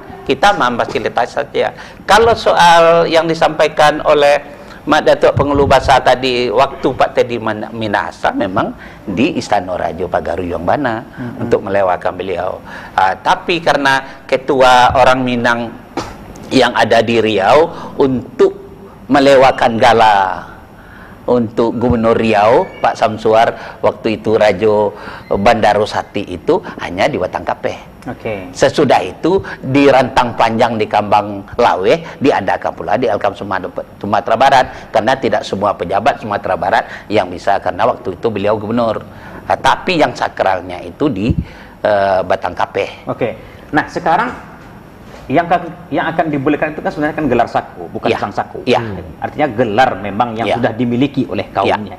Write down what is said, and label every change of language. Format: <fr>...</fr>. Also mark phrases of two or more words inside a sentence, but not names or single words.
<id>Kita memfasilitasi saja. Kalau soal yang disampaikan oleh Mak Datuk Pengelola Bahasa tadi waktu Pak Teddy Minahasa memang di Istana Rajo Pagaruyung Bana untuk melewakan beliau. Tapi karena ketua orang Minang yang ada di Riau untuk melewakan gala untuk Gubernur Riau Pak Samsuar waktu itu Rajo Bandaro Sati itu hanya di Batang Kapeh. Sesudah itu di Rantang Panjang di Kambang Lawe diadakan pula di Elkam Sumatera Barat, karena tidak semua pejabat Sumatera Barat yang bisa, karena waktu itu beliau gubernur. Tapi yang sakralnya itu di Batang Kapeh. Nah sekarang yang akan dibolehkan itu kan sebenarnya kan gelar saku, bukan sang saku. Artinya gelar memang yang sudah dimiliki oleh kaumnya.</id>